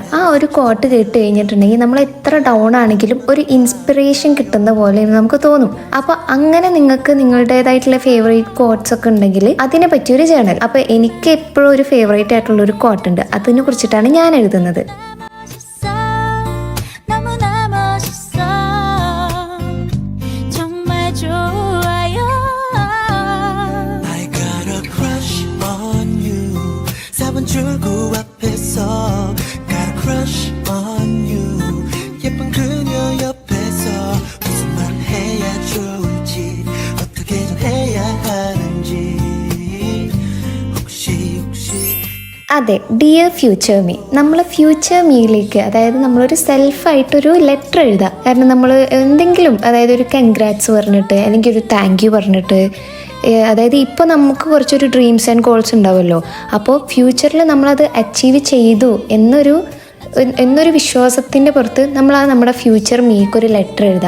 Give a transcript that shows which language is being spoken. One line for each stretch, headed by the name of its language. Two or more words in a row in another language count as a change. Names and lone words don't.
Malayalam: ആ ഒരു കോട്ട് കേട്ട് കഴിഞ്ഞിട്ടുണ്ടെങ്കിൽ നമ്മൾ എത്ര ഡൗൺ ആണെങ്കിലും ഒരു ഇൻസ്പിറേഷൻ കിട്ടുന്ന പോലെ നമുക്ക് തോന്നും. അപ്പോൾ അങ്ങനെ നിങ്ങൾക്ക് നിങ്ങളുടേതായിട്ടുള്ള
English: favorite quotes
Malayalam: ഒക്കെ ഉണ്ടെങ്കിൽ അതിനെ പറ്റിയൊരു ജേർണൽ. അപ്പോൾ എനിക്ക് എപ്പോഴും ഒരു ഫേവറേറ്റ് ആയിട്ടുള്ള ഒരു കോട്ട് ഉണ്ട്. അതിനെ കുറിച്ചിട്ടാണ് ഞാൻ എഴുതുന്നത്.
Korean: 출구 앞에서
English: got a crush on you.
Korean: 예쁜 그녀 옆에서 무슨 말을 해야 좋을지, 어떻게 전해야 하는지 혹시
English: അതെ, dear future me.
Malayalam: നമ്മൾ ഫ്യൂച്ചർ മീയിലേക്ക്, അതായത് നമ്മളൊരു സെൽഫായിട്ടൊരു ലെറ്റർ എഴുതാം. കാരണം നമ്മൾ എന്തെങ്കിലും, അതായത് ഒരു കൺഗ്രാറ്റ്സ് പറഞ്ഞിട്ട് അല്ലെങ്കിൽ ഒരു
English: thank you
Malayalam: പറഞ്ഞിട്ട്, അതായത് ഇപ്പോൾ നമുക്ക് കുറച്ചൊരു
English: dreams and goals
Malayalam: ഉണ്ടാവുമല്ലോ. അപ്പോൾ ഫ്യൂച്ചറിൽ നമ്മളത് അച്ചീവ് ചെയ്തു എന്നൊരു വിശ്വാസത്തിൻ്റെ പുറത്ത് നമ്മുടെ ഫ്യൂച്ചർ മീക്കൊരു ലെറ്റർ എഴുതാം.